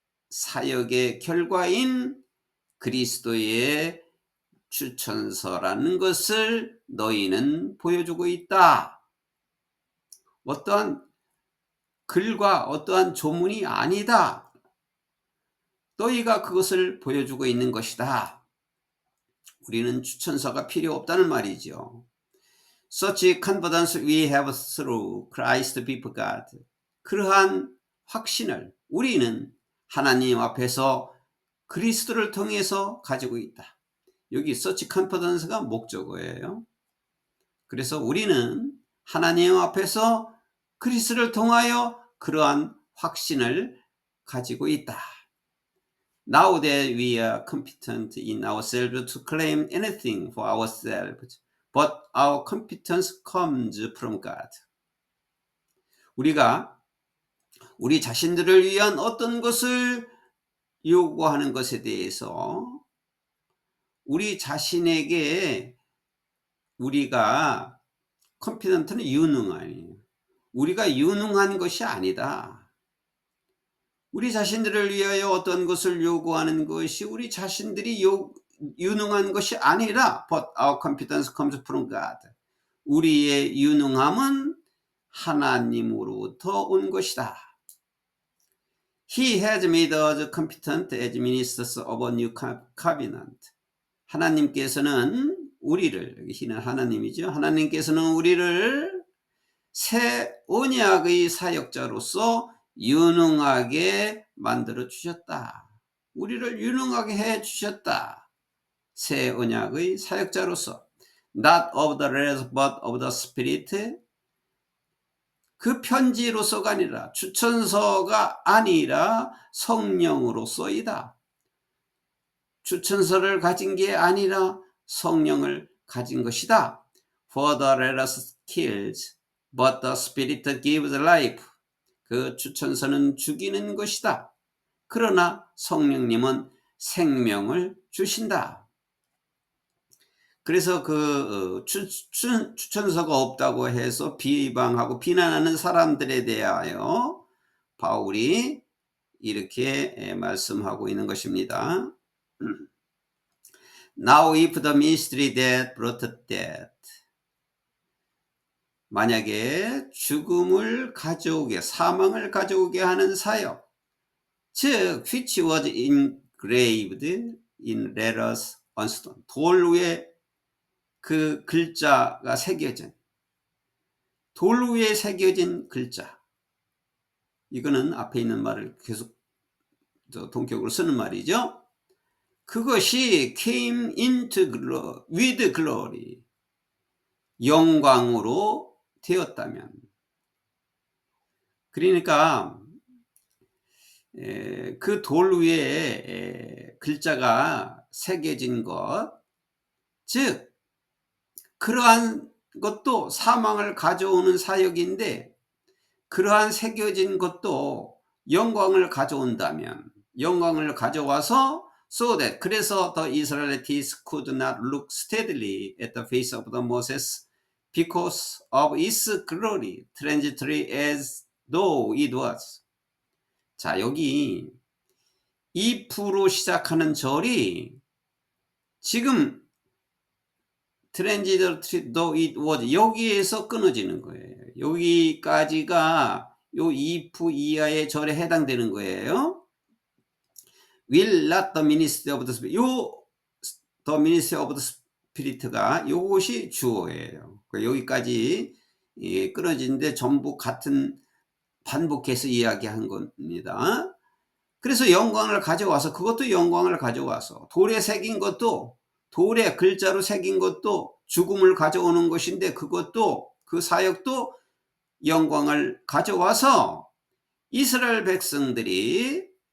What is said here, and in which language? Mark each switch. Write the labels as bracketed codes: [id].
[ko] 사역의 결과인 그리스도의 추천서라는 것을 너희는 보여주고 있다. 어떠한 글과 어떠한 조문이 아니다. 너희가 그것을 보여주고 있는 것이다. 우리는 추천서가 필요 없다는 말이죠. [en] Such confidence we have through Christ before God. [ko] 그러한 확신을 우리는 하나님 앞에서 그리스도를 통해서 가지고 있다. 여기 [en] such confidence [ko] 가 목적어예요. 그래서 우리는 하나님 앞에서 그리스도를 통하여 그러한 확신을 가지고 있다. [en] Now that we are competent in ourselves to claim anything for ourselves, but our competence comes from God. [ko] 우리가 우리 자신들을 위한 어떤 것을 요구하는 것에 대해서 우리 자신에게 우리가 confident는 유능하니 우리가 유능한 것이 아니다. 우리 자신들을 위하여 어떤 것을 요구하는 것이 우리 자신들이 유능한 것이 아니라 [en] but our competence comes from God. [ko] 우리의 유능함은 하나님으로부터 온 것이다. [en] He has made us competent as ministers of a new covenant. [ko] 하나님께서는 우리를, 여기 He는 하나님이죠. 하나님께서는 우리를 새 언약의 사역자로서 유능하게 만들어 주셨다. 우리를 유능하게 해 주셨다. 새 언약의 사역자로서 [en] not of the letter but of the spirit. [ko] 그 편지로서가 아니라 추천서가 아니라 성령으로서이다. 추천서를 가진 게 아니라 성령을 가진 것이다. [en] For the letter kills, but the spirit gives life. [ko] 그 추천서는 죽이는 것이다. 그러나 성령님은 생명을 주신다. 그래서 그 추천서가 없다고 해서 비방하고 비난하는 사람들에 대하여 바울이 이렇게 말씀하고 있는 것입니다. [en] Now if the ministry that brought death, [ko] 만약에 죽음을 가져오게, 사망을 가져오게 하는 사역, 즉 [en] which was engraved in letters on stone, [ko] 돌 위에 그 글자가 새겨진, 돌 위에 새겨진 글자, 이거는 앞에 있는 말을 계속 동격으로 쓰는 말이죠. 그것이 [en] came into glory, with glory, [ko] 영광으로 되었다면, 그러니까 그 돌 위에 글자가 새겨진 것, 즉 그러한 것도 사망을 가져오는 사역인데 그러한 새겨진 것도 영광을 가져온다면, 영광을 가져와서 [en] so that, 그래서 the Israelites could not look steadily at the face of the Moses because of its glory, transitory as though it was. [ko] 자, 여기 if로 시작하는 절이 지금 [en] transitory though it was, [ko] 여기에서 끊어지는 거예요. 여기까지가 요 if 이하의 절에 해당되는 거예요. [en] Will not the ministry of the spirit, 요 the ministry of the spirit가 [ko] 요것이 주어예요. 여기까지 끊어지는데 전부 같은, 반복해서 이야기한 겁니다. 그래서 영광을 가져와서, 그것도 영광을 가져와서, 돌에 새긴 것도, 돌에 글자로 새긴 것도 죽음을 가져오는 것인데 그것도, 그 사역도 영광을 가져와서 이스라엘 백성들이